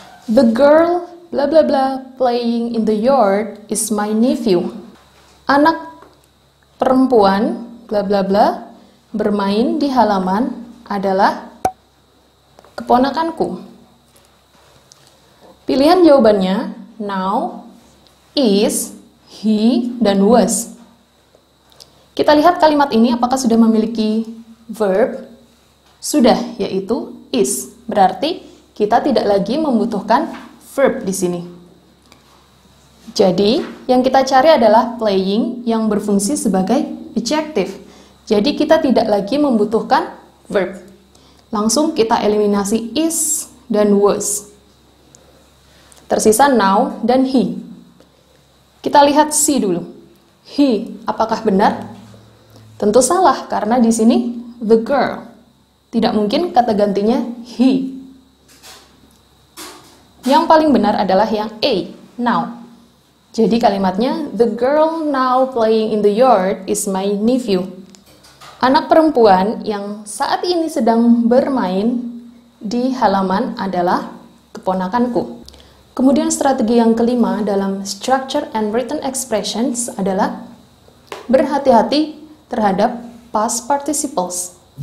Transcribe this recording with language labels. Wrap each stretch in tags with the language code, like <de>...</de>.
<en>The girl bla bla bla playing in the yard is my nephew.</en> <id>Anak perempuan bla bla bla bermain di halaman adalah keponakanku. Pilihan jawabannya now, is, he, dan was. Kita lihat kalimat ini apakah sudah memiliki verb? Sudah, yaitu is. Berarti kita tidak lagi membutuhkan verb di sini. Jadi, yang kita cari adalah playing yang berfungsi sebagai adjective. Jadi, kita tidak lagi membutuhkan verb. Langsung kita eliminasi is dan was. Tersisa now dan he. Kita lihat si dulu. He, apakah benar? Tentu salah, karena di sini the girl. Tidak mungkin kata gantinya he. Yang paling benar adalah yang A, now. Jadi kalimatnya,</id> <en>the girl now playing in the yard is my nephew.</en> <id>Anak perempuan yang saat ini sedang bermain di halaman adalah keponakanku. Kemudian strategi yang kelima dalam structure and written expressions adalah berhati-hati terhadap past participles.</id>